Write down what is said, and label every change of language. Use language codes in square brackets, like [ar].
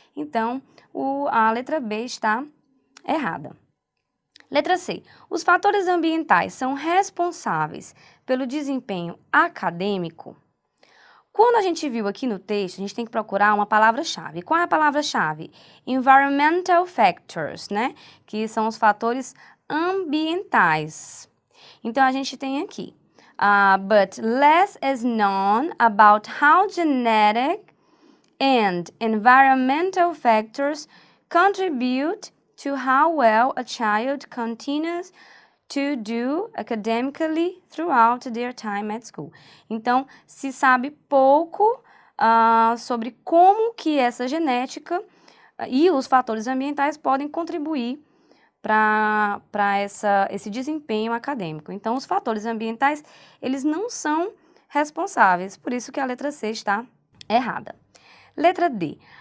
[pt] Então, a letra B está errada. Letra C. Os fatores ambientais são responsáveis pelo desempenho acadêmico? Quando a gente viu aqui no texto, a gente tem que procurar uma palavra-chave. Qual é a palavra-chave? [en] Environmental factors, né? [pt] Que são os fatores ambientais. Então, a gente tem aqui, [en] but less is known about how genetic and environmental factors contribute to how well a child continues to do academically throughout their time at school. [pt] Então, se sabe pouco sobre como que essa genética e os fatores ambientais podem contribuir para esse desempenho acadêmico. Então, os fatores ambientais, eles não são responsáveis, por isso que a letra C está errada. Letra D.